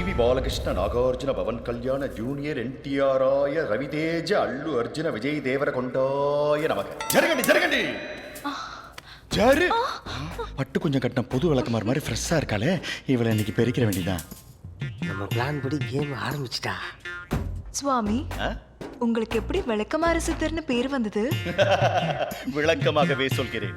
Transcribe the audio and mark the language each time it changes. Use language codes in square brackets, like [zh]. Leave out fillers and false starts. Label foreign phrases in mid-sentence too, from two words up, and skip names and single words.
[te] బాలకృష్ణ నాగార్జున పవన్ కళ్యాణ జూనియర్ ఎన్టీఆరాయ రవితేజ అల్లు అర్జున విజయ్ దేవరకొండాయ నమః. జరగండి జరగండి [ta] ஜரு பட்டு கொஞ்சம் கட்டின புது விளக்குமாறு மாதிரி ஃப்ரெஷ்ஷாக இருக்காளே இவளை இன்னைக்கு பெருக்கிற வேண்டியதான். நம்ம பிளான் படி கேம் ஆரம்பிச்சிட்டா. சுவாமி, உங்களுக்கு எப்படி விளக்கமாறு சித்தர்னு பேர் வந்தது? விளக்கமாகவே சொல்கிறேன்.